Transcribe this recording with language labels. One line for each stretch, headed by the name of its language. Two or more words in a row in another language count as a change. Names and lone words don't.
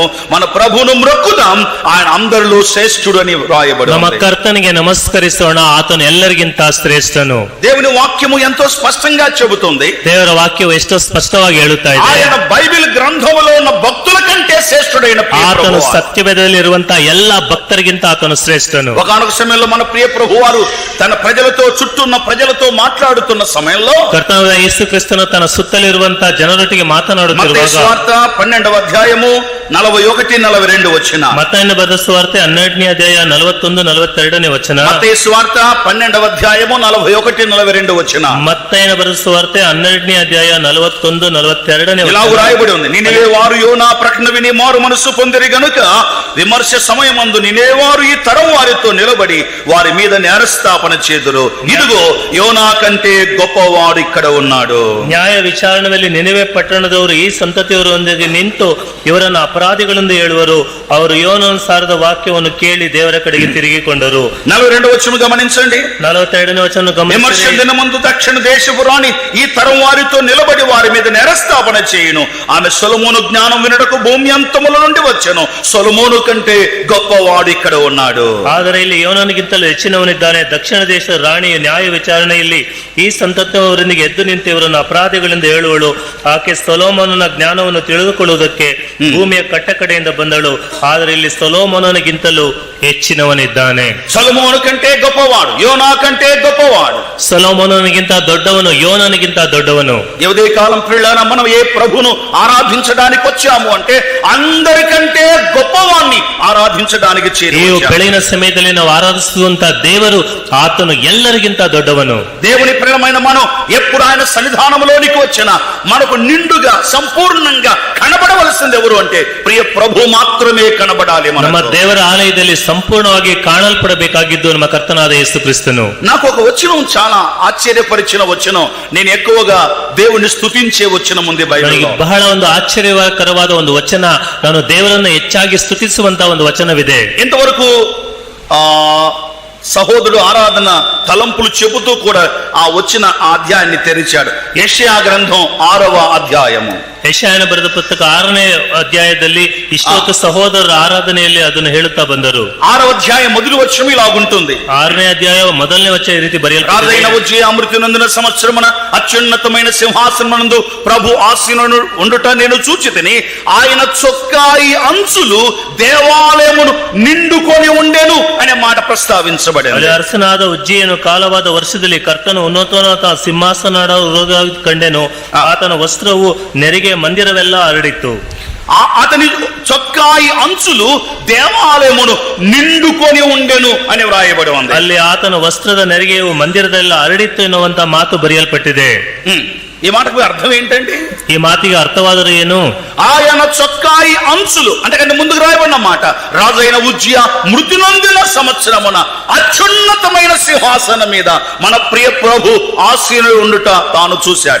Telugu: మన ప్రభును మ్రొక్కుదాం, ఆయన అందరిలో శ్రేష్ఠుడు అని వ్రాయబడి.
Kannada: ನಮ್ಮ ಕರ್ತನಿಗೆ ನಮಸ್ಕರಿಸೋಣ, ಆತನು ಎಲ್ಲರಿಗಿಂತ ಶ್ರೇಷ್ಠನು.
Telugu: దేవుని వాక్యము ఎంతో స్పష్టంగా చెబుతుంది.
Kannada: ದೇವರ ವಾಕ್ಯವು ಎಷ್ಟೋ ಸ್ಪಷ್ಟವಾಗಿ ಹೇಳುತ್ತಾ ಇದೆ.
Telugu: ఆయన బైబిల్ గ్రంథములో ఉన్న భక్తుల కంటే శ్రేష్ఠుడైన
Kannada: ಆತನು ಸತ್ಯವೇದದಲ್ಲಿ ಇರುವಂತಹ ಎಲ್ಲ ಭಕ್ತರಿಗಿಂತ ಆತನು ಶ್ರೇಷ್ಠನು.
Telugu: ఒకనొక సమయంలో మన ప్రియ ప్రభువారు తన ప్రజలతో చుట్టూన్న ప్రజలతో మాట్లాడుతున్న సమయంలో
Kannada: ಕರ್ತನಾದ ಯೇಸು ಕ್ರಿಸ್ತನು ತನ್ನ ಸುತ್ತಲಿರುವಂತಹ ಜನರೊಟ್ಟಿಗೆ ಮಾತನಾಡುತ್ತಿರುವಾಗ
Telugu: మత్తయి సువార్త 12వ అధ్యాయము 41-42 వచన.
Kannada: ಮತ್ತಾಯನ ಬರೆದ ಸುವಾರ್ತೆ 12ನೇ ಅಧ್ಯಾಯ 41-42 ವಚನ.
Telugu: మత్తయి సువార్త 12వ అధ్యాయము 41-42 వచన.
Kannada: ಮತ್ತಾಯನ ಬರೆದ ಸುವಾರ್ತೆ 12ನೇ ಅಧ್ಯಾಯ 41-42
Telugu: ఇలా రాయబడి ఉంది, నినివే వారు యోనా ప్రకటన విని మారు మనసు పొందిరి గనుక విమర్శ సమయమందు నినివే వారు ఈ తరం వారితో నిలబడి వారి మీద నేరస్థాపన చేదురు. ఇదిగో యోనా కంటే గొప్పవాడు ఇక్కడ ఉన్నాడు.
Kannada: ನ್ಯಾಯ ವಿಚಾರಣೆಯಲ್ಲಿ ನಿನೆವೆ ಪಟ್ಟಣದವರು ಈ ಸಂತತಿಯವರೊಂದಿಗೆ ನಿಂತು ಇವರನ್ನು ಅಪರಾಧಿಗಳೆಂದು ಹೇಳುವರು. ಅವರು ಯೋನನು ಸಾರದ ವಾಕ್ಯವನ್ನು ಕೇಳಿ ದೇವರ ಕಡೆಗೆ ತಿರುಗಿಕೊಂಡರು.
Telugu: 42వ వచనం గమనించండి.
Kannada: 42ನೇ ವಚನ
Telugu: విమర్శ
Kannada: ಗಮನಿಸಿ.
Telugu: దినమందు దక్షిణ దేశపు రాణి ఈ తరం వారితో నిలబడి వారి మీద నేరస్థాపన చేయును. ఆమె సొలొమోను జ్ఞానం వినుటకు భూమి అంతముల నుండి వచ్చెను. సొలొమోను కంటే గొప్పవాడు ఇక్కడ ఉన్నాడు.
Kannada: ಆದರೆ ಇಲ್ಲಿ ಯೋನನಿಗಿಂತಲೂ ಹೆಚ್ಚಿನವನಿದ್ದಾನೆ. ದಕ್ಷಿಣ ದೇಶದ ರಾಣಿಯ ನ್ಯಾಯ ವಿಚಾರಣೆಯಲ್ಲಿ ಈ ಸಂತತಿಯವರೊಂದಿಗೆ ಎದ್ದು ನಿಂತು ಇವರನ್ನು ಅಪರಾಧಿಗಳೆಂದು ಹೇಳುವಳು. ಆಕೆ ಸೊಲೊಮೋನನ ಜ್ಞಾನವನ್ನು ತಿಳಿದುಕೊಳ್ಳುವುದಕ್ಕೆ ಭೂಮಿಯ ಕಟ್ಟಕಡೆಯಿಂದ ಬಂದಳು, ಆದರೆ ಇಲ್ಲಿ ಸೊಲೊಮೋನನಿಗಿಂತಲೂ ಹೆಚ್ಚಿನವನಿದ್ದಾನೆ.
Telugu: సొలొమోను కంటే గొప్పవాడు, యోనా కంటే గొప్పవాడు.
Kannada: ಸೊಲೊಮೋನನಿಗಿಂತ ದೊಡ್ಡವನು, ಯೋನನಿಗಿಂತ ದೊಡ್ಡವನು.
Telugu: ఉదయ కాలం పిల్లల మనం ఏ ప్రభును ఆరాధించడానికి వచ్చాము అంటే అందరికంటే గొప్పవాణ్ణి ఆరాధించడానికి
Kannada: ಈ
Telugu: చేరాము.
Kannada: ಬೆಳಗಿನ ಸಮಯದಲ್ಲಿ ನಾವು ಆರಾಧಿಸುವಂತ ದೇವರು ಆತನು ಎಲ್ಲರಿಗಿಂತ ದೊಡ್ಡವನು.
Telugu: దేవుని ప్రియమైన మనం ఎప్పుడు ఆయన సన్నిధానంలోనికి వచ్చినా మనకు నిండుగా సంపూర్ణంగా కనబడవలసింది ఎవరు అంటే ప్రియ ప్రభు మాత్రమే కనబడాలి.
Kannada: ನಮ್ಮ
Telugu: మనకు
Kannada: ದೇವರ ಆಲಯದಲ್ಲಿ ಸಂಪೂರ್ಣವಾಗಿ ಕಾಣಲ್ಪಡಬೇಕಾಗಿದ್ದು ನಮ್ಮ ಕರ್ತನಾದ ಯೇಸು ಕ್ರಿಸ್ತನು.
Telugu: నాకు ఒక వచనం చాలా ఆశ్చర్యపరిచిన వచనం, నేను ఎక్కువగా దేవుని స్తుతించే వచనం ఉంది
Kannada: ನನಗೆ
Telugu: బైబిల్లో.
Kannada: ಬಹಳ ಒಂದು ಆಶ್ಚರ್ಯಕರವಾದ ಒಂದು ವಚನ, ನಾನು ದೇವರನ್ನು ಹೆಚ್ಚಾಗಿ ಸ್ತುತಿಸುವಂತ ಒಂದು ವಚನವಿದೆ.
Telugu: ఇంతవరకు ఆ సహోదరుడు ఆరాధన తలంపులు చెబుతూ కూడా ఆ వచ్చిన ఆ అధ్యాయాన్ని తెరిచాడు. యెషయా గ్రంథం 6వ అధ్యాయము.
Kannada: ಯೆಶಾಯನ ಬರೆದ ಪುಸ್ತಕ 6ನೇ ಅಧ್ಯಾಯದಲ್ಲಿ ಇಷ್ಟೊತ್ತು ಸಹೋದರರ ಆರಾಧನೆಯಲ್ಲಿ ಅದನ್ನು ಹೇಳುತ್ತಾ ಬಂದರು.
Telugu: 6వ అధ్యాయం మొదటి వచనం ఇలాగుంటుంది.
Kannada: 6ನೇ ಅಧ್ಯಾಯ ಮೊದಲನೇ ವಚನ ಈ ರೀತಿ
Telugu: రాజైన
Kannada: ಬರೆಯಲ್ಪಟ್ಟಿದೆ.
Telugu: ఉజ్జియా అమృతినందున సంవత్సరమున అత్యున్నతమైన సింహాసనమునందు ప్రభు ఆసీనుడు ఉండుట నేను చూచితిని. ఆయన చొక్కాయి అంచులు దేవాలయమును నిండుకొని ఉండెను అనే మాట ప్రస్తావించబడింది.
Kannada: ಅಲ್ಲಿ ಅರಸನಾದ ಉಜ್ಜಿಯನು ಕಾಲವಾದ ವರ್ಷದಲ್ಲಿ ಕರ್ತನು ಉನ್ನತೋನ್ನತ ಸಿಂಹಾಸನ ಕಂಡೆನು. ಆತನ ವಸ್ತ್ರವು ನೆರಿಗೆ ಮಂದಿರವೆಲ್ಲ ಹರಡಿತ್ತು.
Telugu: అతని చొక్కాయి అంచులు దేవాలయమును నిండుకొని ఉండెను అని వ్రాయబడి ఉంది.
Kannada: ಅಲ್ಲಿ ಆತನ ವಸ್ತ್ರದ ನೆರಿಗೆಯು ಮಂದಿರದೆಲ್ಲ ಹರಡಿತ್ತು ಎನ್ನುವಂತ ಮಾತು ಬರೆಯಲ್ಪಟ್ಟಿದೆ.
Telugu: ఈ మాటకు అర్థం ఏంటండి?
Kannada: ಈ ಮಾತಿಗೆ ಅರ್ಥವಾದರೂ ಏನು?
Telugu: ఆయన చొక్కాయి అంచులు అంటే కంటే ముందుకు రాయబడిన మాట, రాజైన ఉజ్జియా మృతి నొందిన సంవత్సరమున అత్యున్నతమైన సింహాసనం మీద మన ప్రియ ప్రభు ఆసీనుడు ఉండుట తాను చూశాడు.